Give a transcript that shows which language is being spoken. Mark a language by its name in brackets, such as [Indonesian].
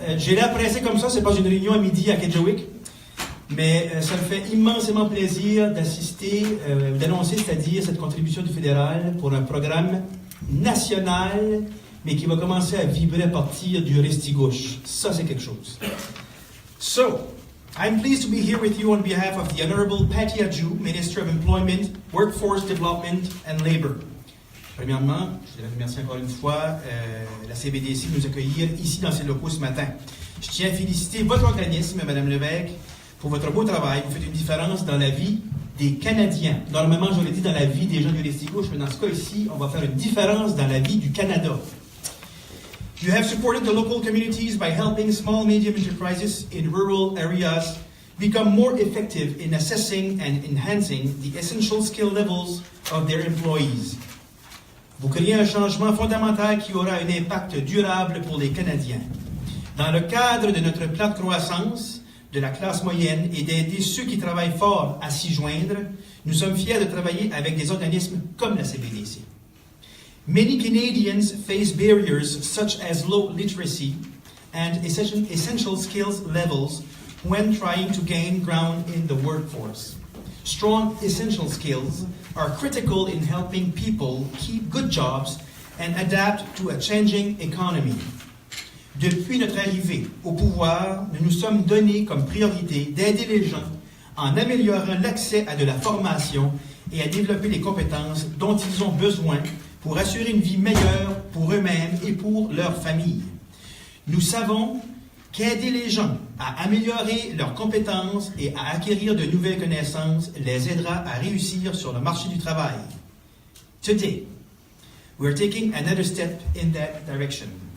[French] J'ai l'air pressé comme ça, c'est pas une réunion à midi à Kedgewick. Mais ça me fait immensément plaisir d'assister, d'annoncer, c'est-à-dire cette contribution du fédéral pour un programme national, mais qui va commencer à vibrer à partir du Restigouche. Ça, c'est quelque chose. [English] So, I'm pleased to be here with you on behalf of the Honorable Patty Adjou, Minister of Employment, Workforce Development and Labour. [French] Premièrement, je voudrais remercier encore une fois la CBDC de nous accueillir ici dans ses locaux ce matin. Je tiens à féliciter votre organisme, Mme Lebesgue, pour votre beau travail. Vous faites une différence dans la vie des Canadiens. Normalement, j'aurais dit dans la vie des gens du Restigouche, mais dans ce cas ici, on va faire une différence dans la vie du Canada. [English] You have supported the local communities by helping small medium enterprises in rural areas become more effective in assessing and enhancing the essential skill levels of their employees. [French] Vous créez un changement fondamental qui aura un impact durable pour les Canadiens. Dans le cadre de notre plan de croissance de la classe moyenne et d'aider ceux qui travaillent fort à s'y joindre, nous sommes fiers de travailler avec des organismes comme la CBDC. [English] Many Canadians face barriers such as low literacy and essential skills levels when trying to gain ground in the workforce. Strong essential skills are critical in helping people keep good jobs and adapt to a changing economy. [French] Depuis notre arrivée au pouvoir, nous nous sommes donnés comme priorité d'aider les gens en améliorant l'accès à de la formation et à développer les compétences dont ils ont besoin pour assurer une vie meilleure pour eux-mêmes et pour leur famille. Nous savons qu'aider les gens à améliorer leurs compétences et à acquérir de nouvelles connaissances les aidera à réussir sur le marché du travail. [English] Today, we're taking another step in that direction.